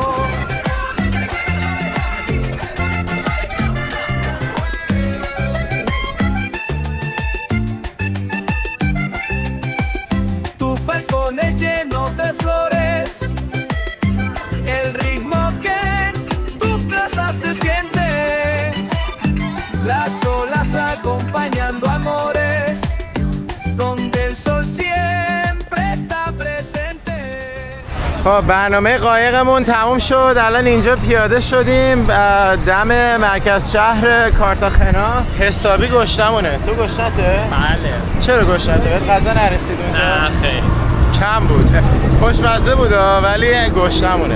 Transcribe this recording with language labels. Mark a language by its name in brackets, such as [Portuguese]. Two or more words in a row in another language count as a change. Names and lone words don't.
[Spanish] Tus balcones llenos de flores, el ritmo que en tus plazas se siente, las olas acompañando amores, donde el sol siempre está presente. [Persian] خب برنامه قایقمون تموم شد. الان اینجا پیاده شدیم دم مرکز شهر کارتاخنا. حسابی گشنمونه. تو گشنته؟ بله. چرا گشنته؟ بهت غذا نرسید اونجا؟ نه خیلی کم بود. خوشمزه بود ولی گشنمونه.